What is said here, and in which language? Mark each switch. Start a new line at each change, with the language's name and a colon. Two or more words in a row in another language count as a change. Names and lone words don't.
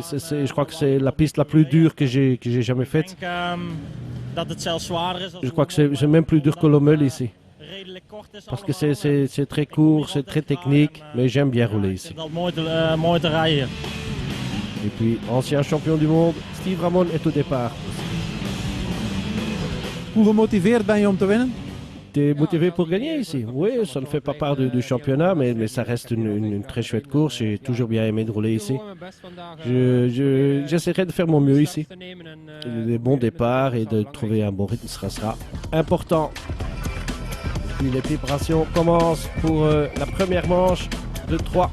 French: Je crois que c'est la piste la plus dure que j'ai jamais faite. Je crois que c'est même plus dur que l'Ommel ici. Parce que c'est très court, c'est très technique, mais j'aime bien rouler ici. Et puis, ancien champion du monde, Steve Ramon est au départ.
Dutch: Hoe gemotiveerd ben je om te winnen?
French: Tu es motivé pour gagner ici? Oui, ça ne fait pas part du championnat, mais ça reste une très chouette course. J'ai toujours bien aimé de rouler ici. J'essaierai de faire mon mieux ici. Des bons départs et de trouver un bon rythme sera important. Puis les préparations commencent pour la première manche de 3.